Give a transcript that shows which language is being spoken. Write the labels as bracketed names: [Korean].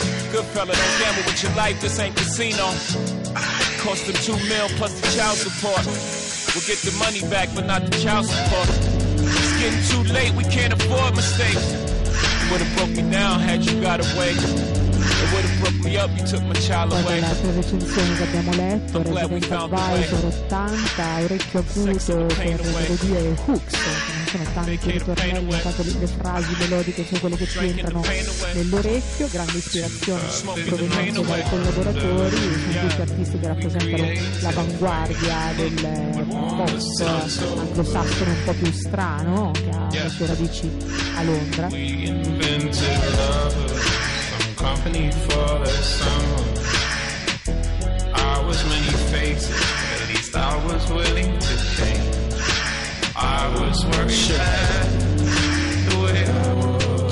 [English] Good fella, don't gamble with your life, this ain't casino. Cost them $2 million plus the child support. We'll get the money back, but not the child support. It's getting too late, we can't afford mistakes. You would have broke me down had you got away. It would have broke me up, you took my child away. [Italian] Poi nell'altra recensione che abbiamo letto, Resident Advisor 80, orecchio acuto per melodie e hooks, non sono tanti ritornelli, infatti le frasi melodiche sono quelle che ci entrano nell'orecchio, grande ispirazione provenienza dai collaboratori, sono tutti artisti che rappresentano l'avanguardia del post anglosassone un po' più strano, che ha le sue radici a Londra. [English] Company for the someone. I was many faces, at least I was willing to change. I was working hard the way I was.